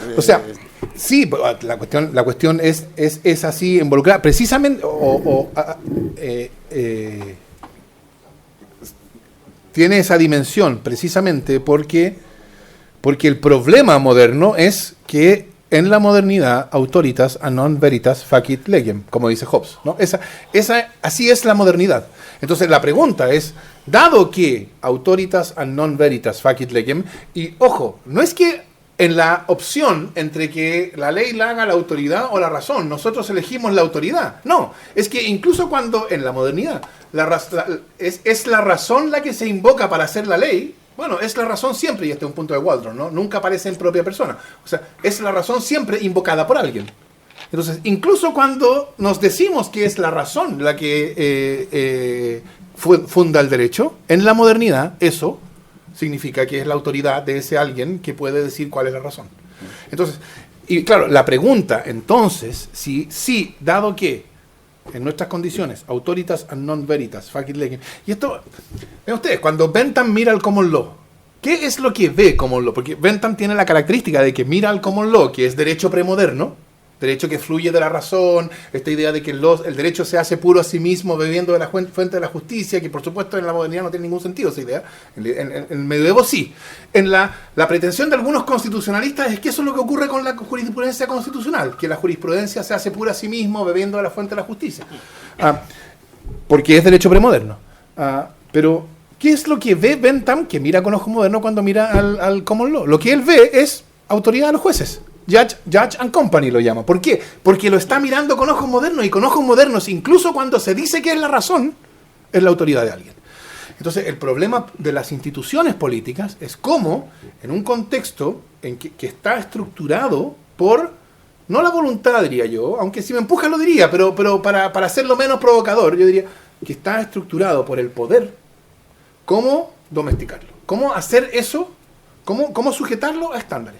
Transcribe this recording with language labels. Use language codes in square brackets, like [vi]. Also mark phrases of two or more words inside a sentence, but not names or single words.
[es] O sea, sí, la cuestión es así involucrada. Precisamente, tiene esa dimensión precisamente porque el problema moderno es que en la modernidad, [la] autoritas a non veritas facit legem, [es] como dice Hobbes, ¿no? Así es la modernidad. Entonces la pregunta es, dado que [la] autoritas a non veritas facit legem, [es] y ojo, no es que en la opción entre que la ley la haga la autoridad o la razón, nosotros elegimos la autoridad. No, es que incluso cuando en la modernidad es la razón la que se invoca para hacer la ley. Bueno, es la razón siempre, y este es un punto de Waldron, ¿no? Nunca aparece en propia persona. O sea, es la razón siempre invocada por alguien. Entonces, incluso cuando nos decimos que es la razón la que funda el derecho, en la modernidad eso significa que es la autoridad de ese alguien que puede decir cuál es la razón. Entonces, y claro, la pregunta entonces, si dado que en nuestras condiciones, [la] autoritas and non veritas, facit legem. [es] Y esto, ven ustedes, cuando Bentham mira al [en] common law, [es] ¿qué es lo que ve [en] common law? [es] Porque Bentham tiene la característica de que mira al [en] common law, [es] que es derecho premoderno, derecho que fluye de la razón, esta idea de que el derecho se hace puro a sí mismo bebiendo de la fuente de la justicia, que por supuesto en la modernidad no tiene ningún sentido esa idea, en el medioevo sí. En la pretensión de algunos constitucionalistas es que eso es lo que ocurre con la jurisprudencia constitucional, que la jurisprudencia se hace pura a sí mismo bebiendo de la fuente de la justicia, porque es derecho premoderno. Pero, ¿qué es lo que ve Bentham, que mira con ojo moderno cuando mira al [en] common law? [es] Lo que él ve es autoridad de los jueces. [en] Judge and Company [es] lo llama. ¿Por qué? Porque lo está mirando con ojos modernos, y con ojos modernos, incluso cuando se dice que es la razón, es la autoridad de alguien. Entonces, el problema de las instituciones políticas es cómo, en un contexto en que está estructurado por, no la voluntad, diría yo, aunque si me empuja lo diría, pero para hacerlo menos provocador, yo diría que está estructurado por el poder, cómo domesticarlo, cómo hacer eso, cómo sujetarlo a estándares.